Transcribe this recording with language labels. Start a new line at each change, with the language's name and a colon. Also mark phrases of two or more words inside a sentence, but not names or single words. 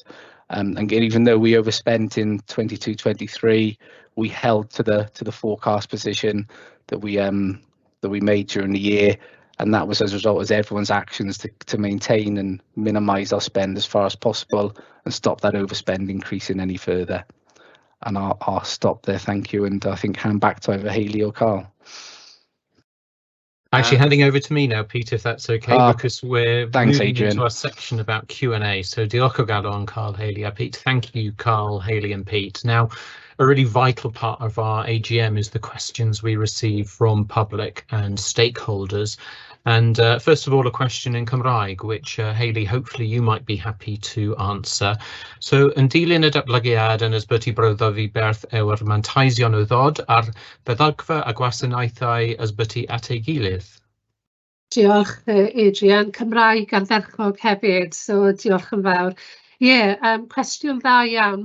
English: And even though we overspent in 22-23, we held to the forecast position that we made during the year, and that was as a result of everyone's actions to maintain and minimise our spend as far as possible and stop that overspend increasing any further. And I'll stop there, thank you, and I think hand back to either Hayley or Carl. Actually, handing over to me now, Pete, if that's okay, because we're moving into our section about Q&A.
Welsh: So diolch o galon, Carl, Hayley a Pete.
English: Thank you, Carl, Hayley and Pete. Now, a really vital part of our AGM is the questions we receive from public and stakeholders. And first of all, a question in Cymraeg, which Hayley, hopefully you might be happy to answer. So,
Welsh: yn dilyn y datblygiad yn ysbyty bryddodd i berth ewr manteision o ddod ar feddygfa a gwasanaethau ysbyty at ei gilydd. Diolch, Adrian. Cymraeg ardderchog hefyd, so diolch yn fawr. Cwestiwn dda iawn.